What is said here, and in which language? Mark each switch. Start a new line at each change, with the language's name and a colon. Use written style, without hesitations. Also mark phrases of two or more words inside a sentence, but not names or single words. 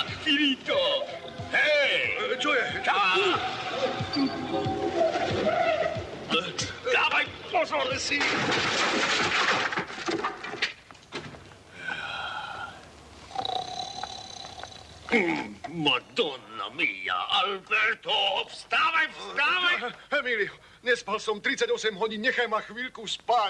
Slovak: Finito! Hej! Čo je? Dávaj pozor si!
Italian: Madonna mia,
Slovak: Alberto, vstávaj! Emilio, nespal som 38 hodín, nechaj ma chvíľku spať.